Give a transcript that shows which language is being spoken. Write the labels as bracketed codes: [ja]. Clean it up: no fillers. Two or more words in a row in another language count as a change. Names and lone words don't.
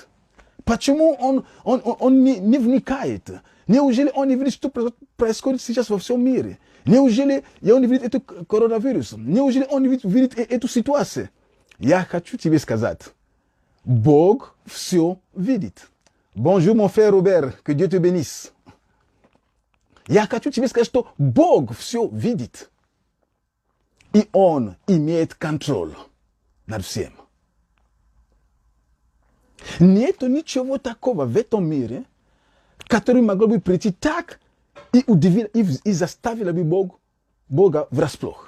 [ru] Почему он не вникает? Неужели он не видит, что происходит сейчас во всем мире? Неужели он не видит этот коронавирус? Неужели он не видит эту ситуацию? Я хочу тебе сказать, Бог все видит. [fr] Bonjour, mon frère Robert, que Dieu te bénisse. [ru] Я хочу тебе сказать, что Бог все видит. И Он имеет контроль над всем. Нет ничего такого в этом мире, который могло бы прийти так и удивить, и заставило бы Бога врасплох.